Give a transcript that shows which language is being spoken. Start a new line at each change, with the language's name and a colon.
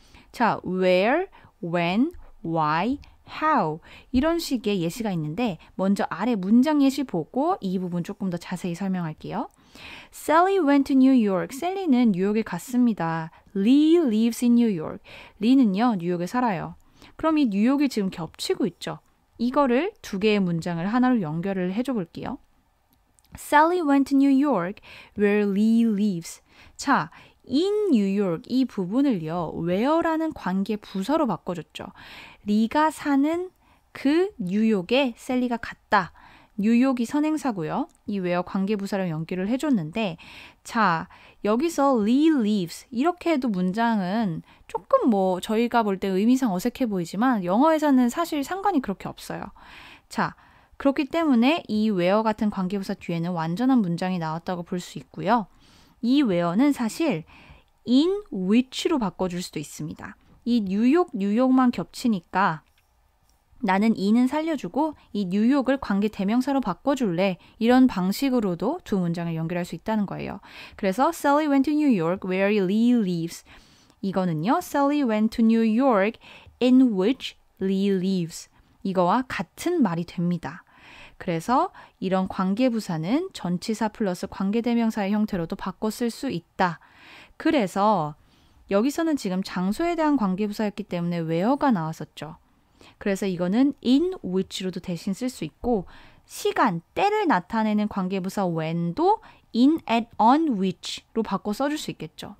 Korean: 자, where, when, why, how 이런 식의 예시가 있는데 먼저 아래 문장 예시 보고 이 부분 조금 더 자세히 설명할게요.
English: Sally went to New York.
Korean: 셀리는 뉴욕에 갔습니다.
English: Lee lives in New York.
Korean: 리는요, 뉴욕에 살아요. 그럼 이 뉴욕이 지금 겹치고 있죠. 이거를 두 개의 문장을 하나로 연결을 해줘 볼게요.
English: Sally went to New York where Lee lives.
Korean: 자,
English: in New York
Korean: 이 부분을요. where라는 관계 부사로 바꿔줬죠. 리가 사는 그 뉴욕에 셀리가 갔다. 뉴욕이 선행사고요. 이 where 관계 부사로 연결을 해줬는데 자, 여기서
English: Lee lives
Korean: 이렇게 해도 문장은 조금 뭐 저희가 볼 때 의미상 어색해 보이지만 영어에서는 사실 상관이 그렇게 없어요. 자, 그렇기 때문에 이 where 같은 관계부사 뒤에는 완전한 문장이 나왔다고 볼 수 있고요. 이 where는 사실
English: in which
Korean: 로 바꿔줄 수도 있습니다. 이 뉴욕만 겹치니까 나는 in은 살려주고 이 뉴욕을 관계 대명사로 바꿔줄래 이런 방식으로도 두 문장을 연결할 수 있다는 거예요. 그래서
English: Sally went to New York where Lee lives.
Korean: 이거는요.
English: Sally went to New York in which Lee lives.
Korean: 이거와 같은 말이 됩니다. 그래서 이런 관계부사는 전치사 플러스 관계대명사의 형태로도 바꿔 쓸 수 있다. 그래서 여기서는 지금 장소에 대한 관계부사였기 때문에 where가 나왔었죠. 그래서 이거는 in which로도 대신 쓸 수 있고 시간, 때를 나타내는 관계부사 when도
English: in, at, on which
Korean: 로 바꿔 써줄 수 있겠죠.